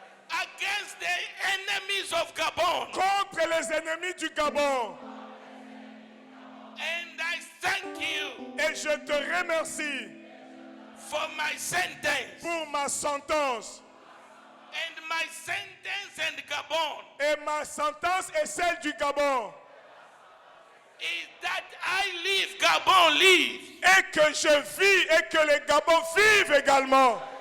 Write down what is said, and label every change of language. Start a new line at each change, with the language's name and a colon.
English: against the enemies of Gabon.
French: contre les ennemis du Gabon.
English: And I thank you
French: Et je te remercie
English: for my sentence.
French: pour ma sentence.
English: And my sentence and Gabon
French: Et ma sentence est celle du Gabon.
English: is that I live, Gabon live.
French: Et que je vis et que les Gabons vivent également.